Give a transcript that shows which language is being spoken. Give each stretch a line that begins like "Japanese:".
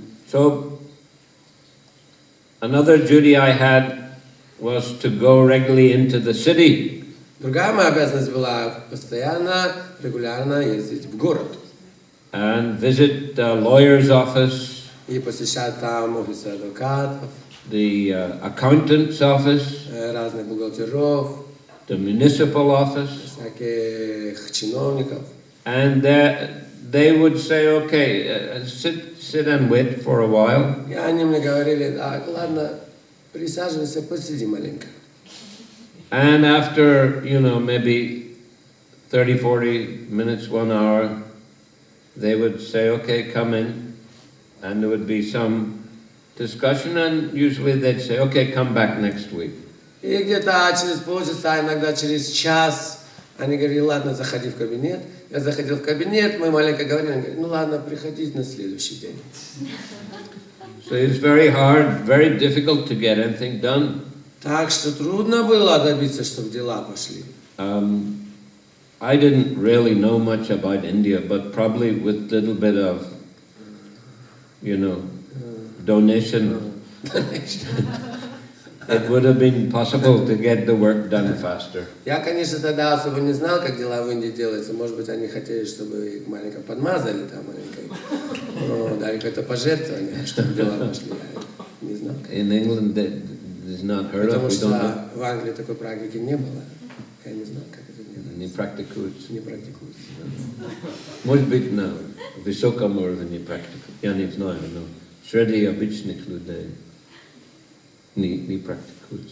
English: So, another duty I had was to go regularly into the city.
Russian: Другая моя обязанность была постоянно, регулярно ездить в город.
English: And visit the lawyer's office.
Russian: И посещать там офисы адвокатов.
English: The accountant's office.
Russian: Разных бухгалтеров.
English: The municipal office.
Russian: Всяких чиновников.
English: And they would say, okay, sit and wait for a while.
Russian: И они мне говорили, так, ладно, присаживайся, посиди маленько.
English: And after, maybe 30, 40 minutes, 1 hour, they would say, okay, come in. And there would be some discussion, and usually they'd say, okay, come back next week.
Russian: И где-то через полчаса, иногда через час, они говорили, ладно, заходи в кабинет. Я заходил в кабинет, мы маленько говорили, они говорят, ну ладно, приходите на следующий день.
English: So it's very hard, very difficult to get anything done.
Russian: Так что трудно было добиться, чтобы дела пошли.
English: I didn't really know much about India, but probably with a little bit of, donation, it would have been possible to get the work done faster.
Russian: Я, конечно, тогда особо не знал, как дела в Индии делаются. Может быть, они хотели, чтобы их маленько подмазали, там, маленько, дали какое-то пожертвование, чтобы дела пошли. Я не знал.
English: In England, there's not heard of.
Russian: Потому что в Англии такой практики не было. Я не знал, как это делается. Не практикуется. Не практикуется. Может быть, на высоком уровне не практикуется. Я не знаю, но среди обычных людей не практикуется.